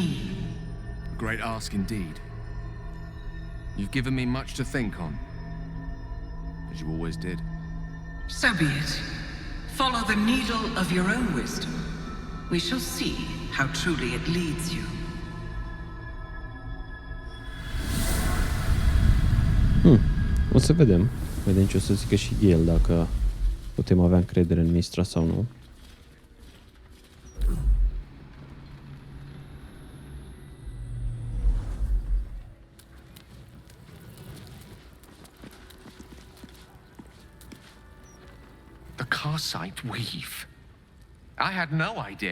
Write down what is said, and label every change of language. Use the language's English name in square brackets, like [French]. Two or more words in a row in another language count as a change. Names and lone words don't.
[English] Great ask indeed. You've given me much to think on, as you always did. So be it. Follow the needle of your own wisdom. We shall see how truly it leads you. [Romanian] O să vedem. Vedem ce o să zică și Gale, dacă putem avea încredere în Mistra sau nu. [English] The Karsite weave. I had no idea.